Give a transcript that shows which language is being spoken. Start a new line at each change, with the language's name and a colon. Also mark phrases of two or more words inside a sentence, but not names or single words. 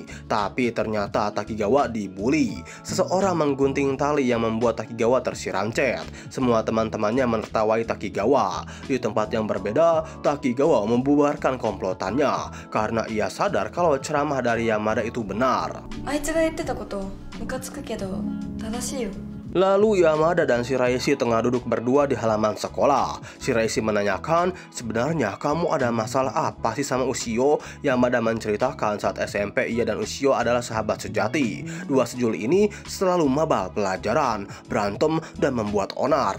Indonesian: Tapi ternyata Takigawa dibully. Seseorang menggunting tali yang membuat Takigawa tersiram cat. Semua teman-temannya menertawai Takigawa. Di tempat yang berbeda, Takigawa membubarkan komplotannya karena ia sadar kalau ceramah dari Yamada itu benar.
Japanese: あいつが言ってたことムカつくけど正しいよ。
Indonesian: Lalu Yamada dan Shiraishi tengah duduk berdua di halaman sekolah. Shiraishi menanyakan, sebenarnya kamu ada masalah apa sih sama Ushio? Yamada menceritakan saat SMP ia dan Ushio adalah sahabat sejati. Dua sejoli ini selalu mabal pelajaran, berantem, dan membuat onar.